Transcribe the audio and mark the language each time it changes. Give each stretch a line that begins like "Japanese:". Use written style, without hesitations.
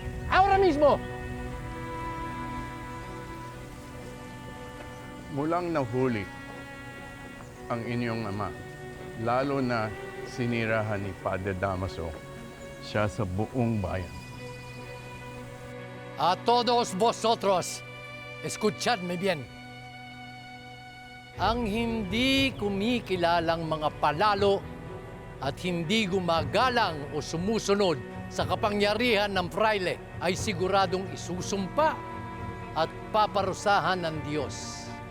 Spanish: Ahora mismo!
Filipino: Mulang nahuli ang inyong ama, lalo na sinirahan ni Padre Damaso siya sa buong bayan.
Spanish: A todos vosotros, escuchadme bien.
Filipino: Ang hindi kumikilalang mga palalo at hindi gumagalang o sumusunod sa kapangyarihan ng fraile ay siguradong isusumpa at paparusahan ng Diyos.